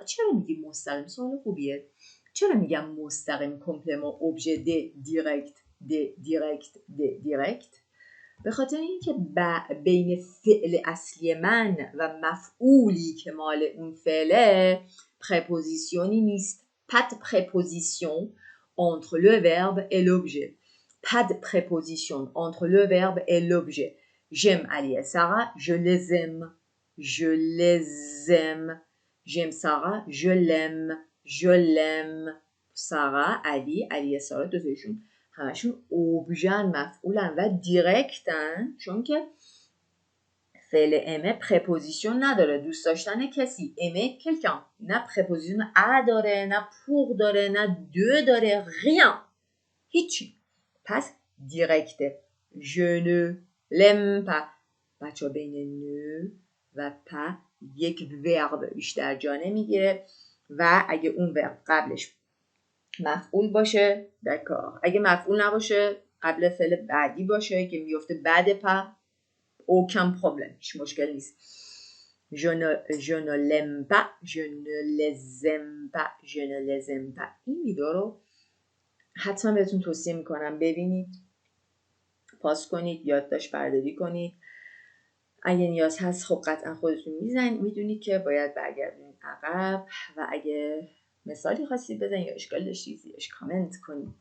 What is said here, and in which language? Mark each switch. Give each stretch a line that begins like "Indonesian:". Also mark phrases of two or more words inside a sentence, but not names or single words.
Persian: چرا میگی مستقیم؟ سوال خوبیه. چرا میگم مستقیم کمپلمان ابژه دیرکت؟ به خاطر اینکه بین فعل اصلی من و مفعولی که مال اون فعله پرپوزیشنی نیست.
French: pas de préposition entre le verbe et l'objet. pas de préposition entre le verbe et l'objet. J'aime Ali et Sarah, je les aime. Je les aime. J'aime Sarah, je l'aime.
Persian: Sarah, Ali et Sarah دوتاشون همشون اوبژن، مفعولن و دیرکتن، چون که فعل امه پرپوزیشن نداره. دوست داشتن کسی، امه کلکن، نه پرپوزیشن ا داره، نه پور داره، نه دو داره، rien، هیچی. پس دیرکته.
French: je ne l'aime pas.
Persian: بچه بین ne و pas یک ورب بیشتر جا نمیگیره و اگه اون ورب قبلش مفعول باشه دکار، اگه مفعول نباشه قبل فعل بعدی باشه که میفته بعد پا،
French: aucun problème،
Persian: هیچ مشکل نیست.
French: je ne l'aime pas, je ne les aime pas.
Persian: این ویدیو رو حتما بهتون توصیه میکنم ببینید، پاس کنید، یادداشت برداری کنید. اگه نیاز هست خب قطعا خودتون میدونید که باید برگردونید عقب و اگه مثالی خواستید بزنید یا اشکال داشتید زیرش کامنت کنید.